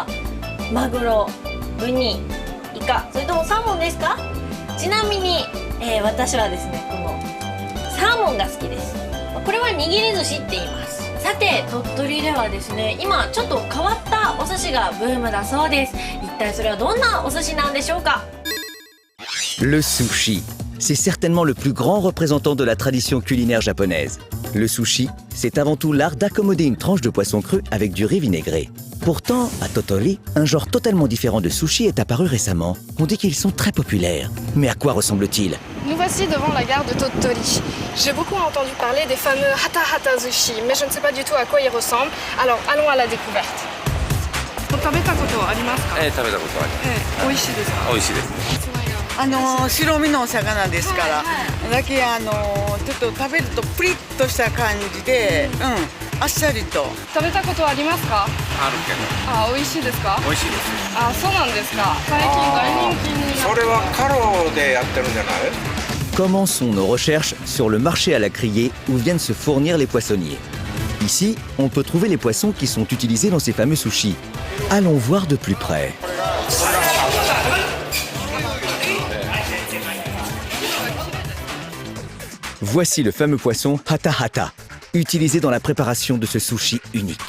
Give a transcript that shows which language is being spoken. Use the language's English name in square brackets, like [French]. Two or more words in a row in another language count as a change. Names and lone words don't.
[Japanese] マグロ、ウニ、イカ、それともサーモンですか？ちなみに、私はですね、このサーモンが好きです。これは握り寿司って言います。さて、鳥取ではですね、今ちょっと変わったお寿司がブームだそうです。一体それはどんなお寿司なんでしょうか？ [French] Le sushi, c'est certainement le plus grand représentant de la tradition culinaire japonaise. Le sushi, c'est avant tout l'art d'accommoder une tranche de poisson cru avec du riz vinaigré. Pourtant, à Tottori, un genre totalement différent de sushi est apparu récemment. On dit qu'ils sont très populaires. Mais à quoi ressemble-t-il? Nous voici devant la gare de Tottori. J'ai beaucoup entendu parler des fameux Hata Hata Sushi, mais je ne sais pas du tout à quoi ils ressemblent. Alors, allons à la découverte. [Japanese] 食べたことはありますか？食べたことあります。美味しいですか？美味しいです。白身のお魚ですから、だけちょっと食べるとプリッとした感じで、あっさりと。食べたことはありますか？あるけど。あ、美味しいですか？美味しいです。あ、そうなんですか。最近大人気になって。それはカロでやってるんじゃない？ [French] Commençons nos recherches sur le marché à la criée où viennent se fournir les poissonniers. Ici, on peut trouver les poissons qui sont utilisés dans ces fameux sushis. Allons voir de plus près. Voici le fameux poisson Hata Hata, utilisé dans la préparation de ce sushi unique.